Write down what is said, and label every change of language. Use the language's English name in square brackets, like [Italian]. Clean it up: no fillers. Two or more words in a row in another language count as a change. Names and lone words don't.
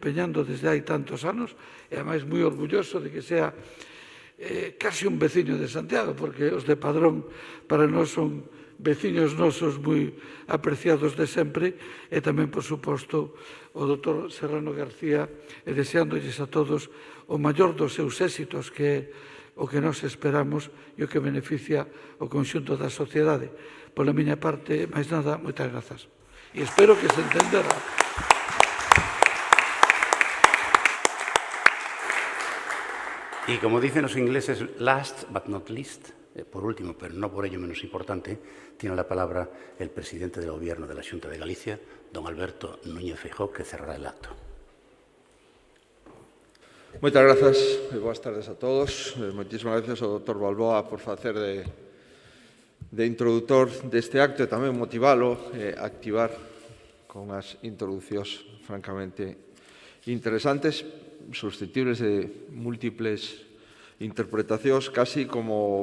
[Galician] desde hai tantos anos, e, ademais, moi orgulloso de que sea casi un veciño de Santiago, porque os de Padrón para nós son veciños nosos moi apreciados de sempre, e tamén, por suposto, o doutor Serrano García, e deseándolles a todos o maior dos seus éxitos, que é o que nos esperamos e o que beneficia o conxunto da sociedade. Pola miña parte, máis nada, moitas grazas. E espero que se entenderá. [Spanish] Y como dicen los ingleses, [English] last but not least, [Spanish] por último, pero no por ello menos importante, tiene la palabra el presidente del Gobierno de la Xunta de Galicia, don Alberto Núñez Feijóo, que cerrará el acto. [Galician] Moitas grazas e boas tardes a todos. Moitísimas gracias ao Dr. Balboa por facer de introductor deste acto e tamén motivalo a activar con as introducións francamente interesantes, susceptibles de múltiples interpretacións, casi como